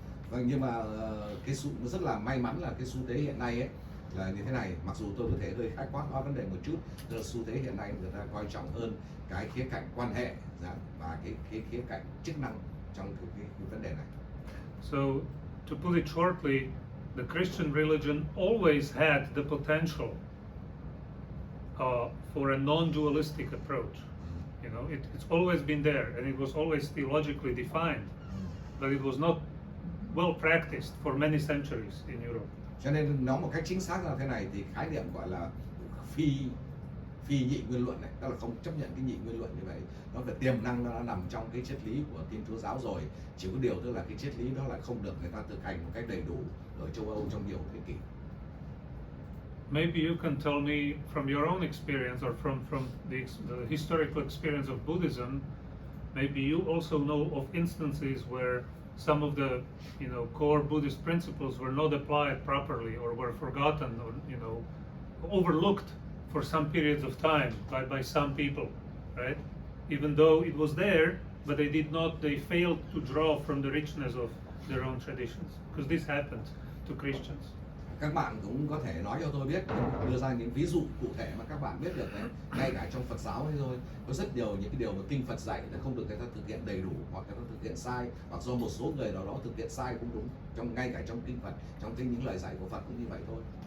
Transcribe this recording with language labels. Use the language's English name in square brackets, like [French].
[Vietnamese] Vâng, nhưng mà rất là may mắn là cái xu thế hiện nay ấy là như thế này. Mặc dù tôi có thể hơi khái quát nói vấn đề một chút, là xu thế hiện nay người ta coi trọng hơn cái khía cạnh quan hệ và cái khía cạnh chức năng trong cái vấn đề này. [English] So to put it shortly, the Christian religion always had the potential for a non-dualistic approach. It's always been there, and it was always theologically defined, but it was not well practiced for many centuries in Europe. [Vietnamese] Cho nên nói một cách chính xác là thế này, thì khái niệm gọi là phi nhị nguyên luận này, tức là không chấp nhận cái nhị nguyên luận như vậy. Nó về tiềm năng nó đã nằm trong cái triết lý của Thiên Chúa giáo rồi. Chỉ có điều tức là cái triết lý đó lại không được người ta thực hành một cách đầy đủ ở châu Âu trong nhiều thế kỷ. [English] Maybe you can tell me from your own experience or from the historical experience of Buddhism, maybe you also know of instances where some of the core Buddhist principles were not applied properly or were forgotten or overlooked for some periods of time by some people, right? Even though it was there, but they failed to draw from the richness of their own traditions, because this happened to Christians. [Vietnamese] Các bạn cũng có thể nói cho tôi biết, đưa ra những ví dụ cụ thể mà các bạn biết được đấy. Ngay cả trong Phật giáo ấy thôi, có rất nhiều những cái điều mà kinh Phật dạy nó không được người ta thực hiện đầy đủ, hoặc người ta thực hiện sai, hoặc do một số người nào đó thực hiện sai cũng đúng. Ngay cả trong kinh Phật, trong những lời dạy của Phật cũng như vậy thôi.